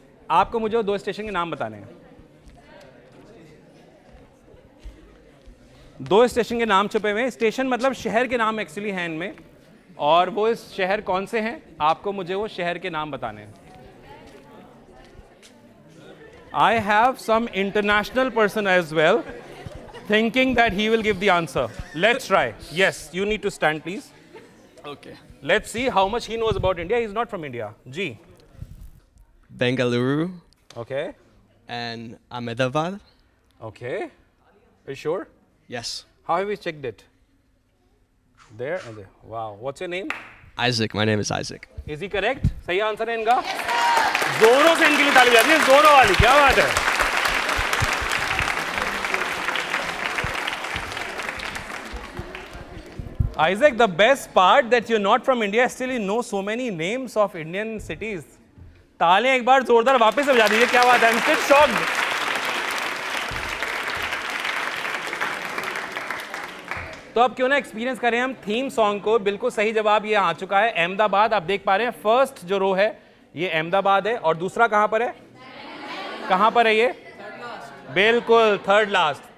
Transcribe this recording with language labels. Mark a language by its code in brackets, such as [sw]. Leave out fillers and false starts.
[hi] आपको मुझे वो दो स्टेशन के नाम बताने हैं। दो स्टेशन के नाम छुपे हुए हैं। स्टेशन मतलब शहर के नाम एक्चुअली हैं इनमें, और वो इस शहर कौन से हैं, आपको मुझे वो शहर के नाम बताने हैं। [en] I have some international person as well thinking that he will give the answer. Let's try. Yes, you need to stand please. Okay. Let's see how much he knows about India. He's not from India. G. Bengaluru Okay. and Ahmedabad. Okay. Are you sure? Yes. How have you checked it? There and there. Wow. What's your name? Isaac. My name is Isaac. Is he correct? [hi] सही answer है इनका। जोरों से इनके लिए ताली बजाती है, जोरों वाली। क्या बात है। [en] Isaac, the best part that you're not from India, still you know so many names of Indian cities. [hi] तालियां एक बार जोरदार वापस से बजा दीजिए। क्या बात है। [en] I'm still shocked. [hi] तो अब क्यों ना एक्सपीरियंस करें हम थीम सॉन्ग को। बिल्कुल सही जवाब ये आ चुका है, अहमदाबाद। आप देख पा रहे हैं फर्स्ट जो रो है ये अहमदाबाद है, और दूसरा कहां पर है, कहां पर है ये, बिल्कुल थर्ड लास्ट।